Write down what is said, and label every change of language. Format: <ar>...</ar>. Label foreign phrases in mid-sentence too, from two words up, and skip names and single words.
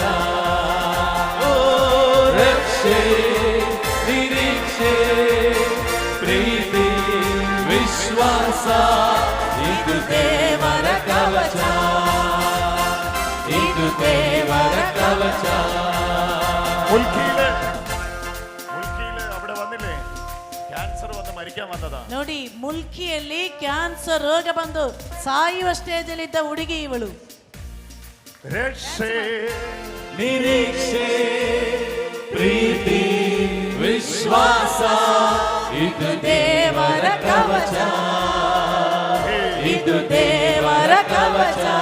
<kn>ಓ ರಕ್ಷೆ ನಿರೀಕ್ಷೆ ಪ್ರೀತಿ ವಿಶ್ವಾಸ ಇದು ದೇವರ ಕವಚ, ಇದು ದೇವರ ಕವಚ.</kn> <ml>മുൽക്കിയില് അവിടെ വന്നില്ലേ ಕ್ಯಾನ್ಸರ್ വന്ന് മരിക്കാൻ വന്നതാ.</ml> <kn>ನೋಡಿ, ಮುಲ್ಕಿಯಲ್ಲಿ ಕ್ಯಾನ್ಸರ್ ರೋಗ ಬಂದು ಸಾಯುವ ಸ್ಟೇಜ್ ಅಲ್ಲಿ ಇದ್ದ ಹುಡುಗಿ ಇವಳು. ರಕ್ಷೆ ನಿರೀಕ್ಷೆ ಪ್ರೀತಿ ವಿಶ್ವಾಸ ಇದು ದೇವರ ಕವಚ, ಇದು ದೇವರ ಕವಚ.</kn>